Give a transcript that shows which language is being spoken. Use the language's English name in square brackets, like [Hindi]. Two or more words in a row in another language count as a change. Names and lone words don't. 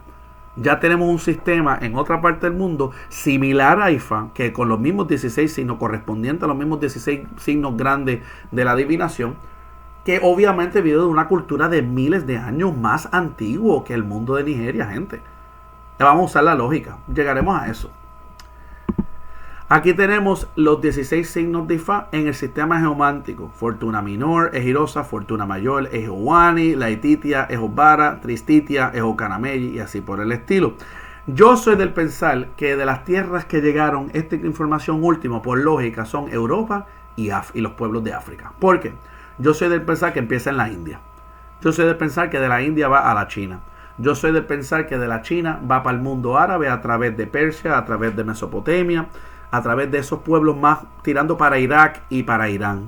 [Spanish] Ya tenemos un sistema en otra parte del mundo similar a Ifá, que con los mismos 16 signos correspondientes a los mismos 16 signos grandes de la adivinación, que obviamente viene de una cultura de miles de años más antiguo que el mundo de Nigeria, gente. Vamos a usar la lógica, llegaremos a eso. Aquí tenemos los 16 signos de Ifá en el sistema geomántico. Fortuna Minor, Ejirosa, Fortuna Mayor, Ejowani, Laetitia, Ejobara, Tristitia, Ejocanameyi y así por el estilo. Yo soy del pensar que de las tierras que llegaron esta información última, por lógica, son Europa y los pueblos de África. ¿Por qué? Yo soy del pensar que empieza en la India. Yo soy del pensar que de la India va a la China. Yo soy del pensar que de la China va para el mundo árabe a través de Persia, a través de Mesopotamia, a través de esos pueblos más tirando para Irak y para Irán.